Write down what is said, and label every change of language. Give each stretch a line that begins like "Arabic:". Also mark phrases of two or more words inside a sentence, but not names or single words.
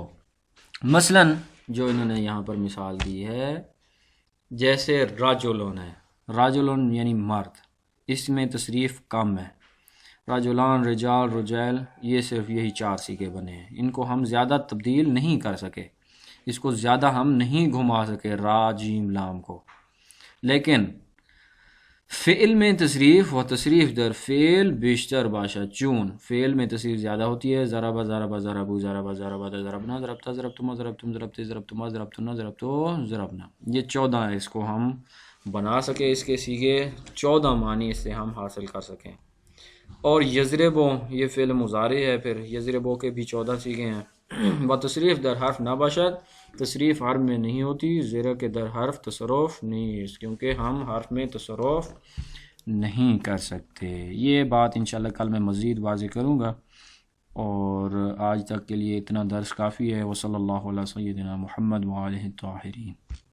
Urdu: مثلا جو انہوں نے یہاں پر مثال دی ہے، جیسے راجلون ہے، راجلون یعنی مرد، اس میں تصریف کم ہے۔ راجلان، رجال، رجال، یہ صرف یہی 4 سیغے بنے ہیں، ان کو ہم زیادہ تبدیل نہیں کر سکے، اس کو زیادہ ہم نہیں گھما سکے را جیم لام کو۔ لیکن فعل میں تصریف
Persian: و تصریف در فعل بیشتر باشد چون
Urdu: فعل میں تصریف زیادہ ہوتی ہے،
Arabic: ضرب ضرب ضربو ضرب ضربت ضربنا ضربتا ضربتما ضربتم ضربتے ضربتما ضربتنا ضربتو ضربنا،
Urdu: یہ 14 ہے، اس کو ہم بنا سکے، اس کے سیغے 14 معنی اس سے ہم حاصل کر سکیں۔ اور یضربو یہ فعل مضارع ہے، پھر یضربو کے بھی 14 سیغے ہیں۔
Persian: و تصریف در حرف نہ باشد،
Urdu: تصریف حرف میں نہیں ہوتی،
Persian: زیرہ کے در حرف تصرف نیست،
Urdu: کیونکہ ہم حرف میں تصرف نہیں کر سکتے۔ یہ بات انشاءاللہ کل میں مزید واضح کروں گا، اور آج تک کے لیے اتنا درس کافی ہے۔
Arabic: وصلی اللہ علیہ سیدنا محمد وآلہ الطاہرین۔